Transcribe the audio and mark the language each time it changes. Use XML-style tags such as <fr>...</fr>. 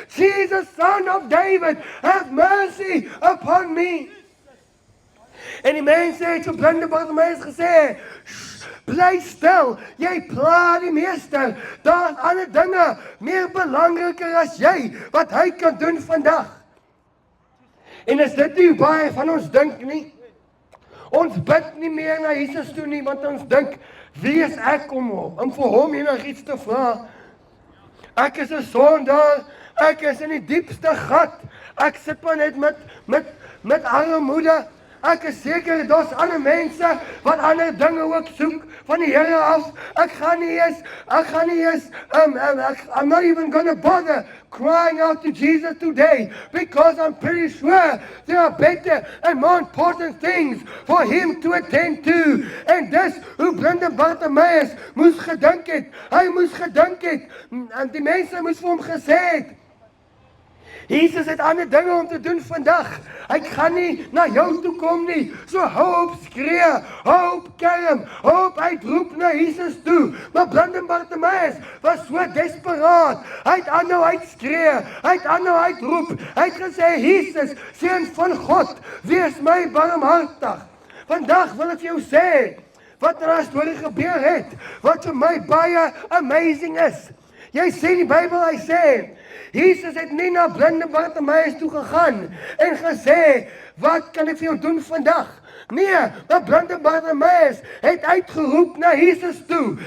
<en>Jesus, Son of David, have mercy upon me.</en> <af>En die mense het so blinde Bartimeus gesê, bly stil, jy pla die meester, daar is ander dinge meer belangriker as jy, wat hy kan doen vandag. En is dit nie baie van ons dink nie? Ons bid nie meer na Jesus toe nie, want ons dink, wie is ek om vir hom enigiets te vra? Ek is 'n sondaar, ek is in die diepste gat, ek sit maar net met armoede. Ek is seker, daar's ander mense wat ander dinge ook soek van die Here af.</af> <en>I'm not even gonna bother crying out to Jesus today, because I'm pretty sure there are better and more important things for him to attend to.</en> <af>En dis hoe blinde Bartimaeus moes gedink het. Hy moes gedink het, en die mense moes vir hom gesê het, Jesus het ander dinge om te doen vandag. Hy gaan nie na jou toe kom nie. So hou op skree, hou op kerm, hou op uitroep na Jesus toe. Maar blinde Bartimaeus was so desperaat. Hy het aanhou uitskree, hy het aanhou uitroep. Hy het gesê, Jesus, Seun van God, wees my barmhartig. Vandag wil ek vir jou sê, wat er 'n storie gebeur het, wat vir my baie amazing is. Jy sien die Bybel, hy sê, Jesus het nie na blinde Bartimaeus toe gegaan en gesê, wat kan ek vir jou doen vandag? Nee, maar blinde Bartimaeus het uitgeroep na Jesus toe.</af>